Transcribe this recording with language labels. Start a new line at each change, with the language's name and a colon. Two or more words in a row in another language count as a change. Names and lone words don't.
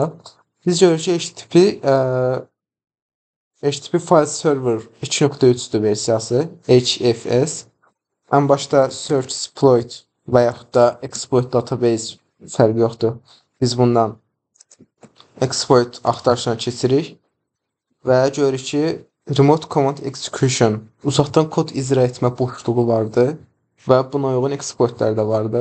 Azerbaijani: Biz görürük ki, HTTP file server 2.3'dür versiyası, HFS. Ən başda search exploit və yaxud da exploit database fərqi yoxdur. Biz bundan exploit axtarışına keçirik və görürük ki,
English: remote command execution,
Azerbaijani: uzaqdan kod icra etmə boşluğu vardı və buna uyğun exploitlər də vardı.